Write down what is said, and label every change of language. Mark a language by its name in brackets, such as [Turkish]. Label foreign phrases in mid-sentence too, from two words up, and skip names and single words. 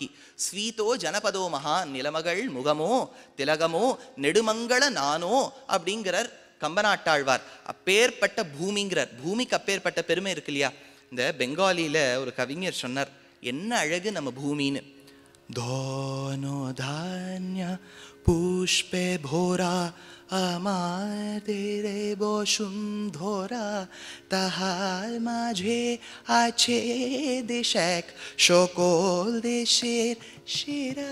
[Tamil] ஸ்வீதோ ஜனபதோ மகான், நிலமகள் முகமோ திலகமோ நெடுமங்கள நானோ அப்படிங்கிறார் கம்பநாட்டாழ்வார். அப்பேற்பட்ட பூமிங்கிறார். பூமிக்கு அப்பேற்பட்ட பெருமை இருக்கு இல்லையா. இந்த பெங்காலியில ஒரு கவிஞர் சொன்னார், என்ன அழகு நம்ம பூமின்னு. [Bangla] ধনধান্য পুষ্পে ভরা আমাদের বসুন্ধরা, তাহার মাঝে আছে দেশ এক সকল দেশের সেরা।